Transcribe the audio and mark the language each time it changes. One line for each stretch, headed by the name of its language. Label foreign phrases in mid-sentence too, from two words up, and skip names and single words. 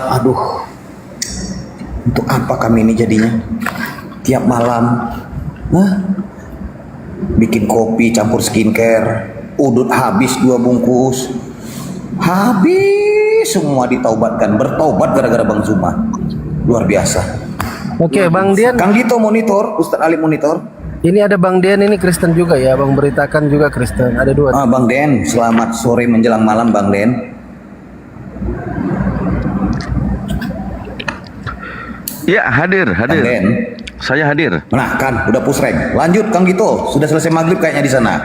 Indonesian: Aduh, untuk apa kami ini jadinya? Tiap malam, bikin kopi campur skincare, udut habis 2 bungkus, habis semua ditaubatkan, bertaubat gara-gara Bang Zuma. Luar biasa. Oke, Bang Dian. Kang Dito monitor, Ustadz Ali monitor. Ini ada Bang Dian, ini Kristen juga ya, Bang Beritakan juga Kristen. Ada 2. Bang Den, selamat sore menjelang malam Bang Den. Ya, hadir. Bang Den. Saya hadir. Nah kan, udah
English: push rank.
Indonesian: Lanjut Kang Dito, sudah selesai maghrib kayaknya di sana.